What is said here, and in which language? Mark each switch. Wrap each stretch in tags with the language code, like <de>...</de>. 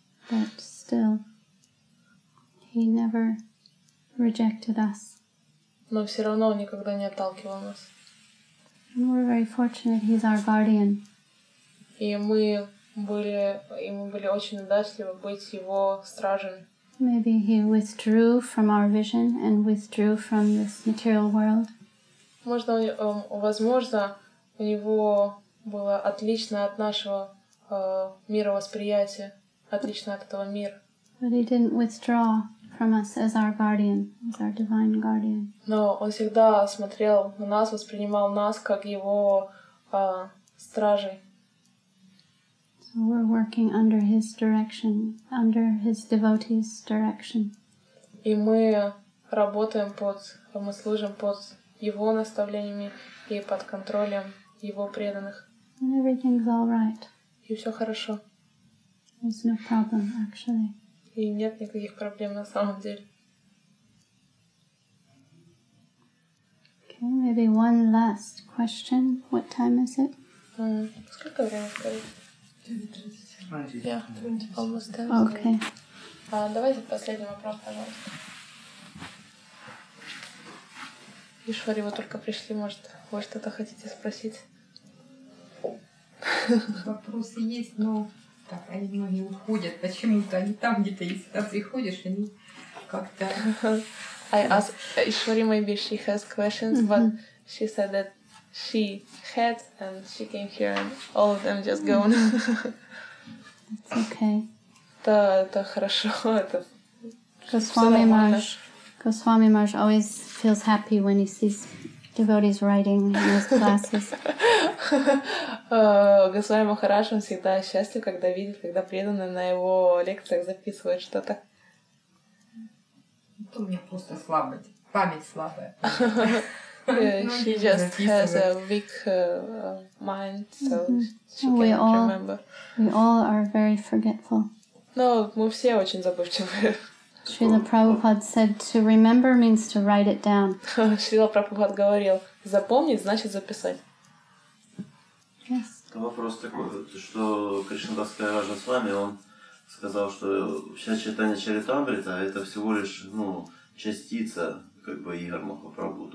<en>But still, he never rejected us.</en> <ru>Но все равно он никогда не отталкивал нас.</ru> <en>And we're very fortunate he's our guardian.</en> <ru>И мы были очень удачливы быть его стражами.</ru> <en>Maybe he withdrew from our vision and withdrew from this material world.</en> <ru>Возможно, у него было отлично от нашего мировосприятия, отлично от этого мира.</ru> <en>But he didn't withdraw from us as our guardian, as our divine guardian.</en> <ru>Но он всегда смотрел на нас, воспринимал нас как его стражей.</ru> <en>So we're working under his direction, under his devotees' direction.</en> <ru>И мы мы служим под его наставлениями и под контролем его преданных.</ru> <en>And everything's all right.</en> <ru>И все хорошо.</ru> <en>There's no problem, actually.</en> <ru>И нет никаких проблем на самом деле.</ru> <en>Okay, maybe one last question. What time is it?</en> <ru>Сколько времени скажите?</ru> <en>Yeah, almost done. Okay.</en> <ru>Давайте последний вопрос, пожалуйста. Ишвари, вы только пришли, может, вы что-то хотите спросить? Вопросы есть, но так, они многие уходят. Почему-то они там где-то, если ты приходишь, они как-то...</ru> <en>I asked Ishwari, maybe she has questions, but she said that she had and she came here and all of them just gone. It's okay.</en> <ru>Это хорошо, это</ru> <en>Goswami Maharaj always feels happy when he sees devotees writing in his classes.</en> <ru>Госвами Махарадж, он всегда счастлив, когда видит, когда преданные на его лекциях записывают что-то. У меня просто слабость, память слабая.</ru> <en>She just has a weak mind, so she can't remember. We all are very forgetful.</en> <ru>Но мы все очень забывчивые.</ru> <en>Srila Prabhupada said to remember means to write it down.</en> <ru>Шрила Прабхупад говорил, запомнить значит записать.</ru> <en>Yes.</en> <ru>Вопрос такой, что Кришнадасская Раджа с вами, он сказал, что вся читание Чаритамрита это всего лишь частица Игор Махапрабху.</ru>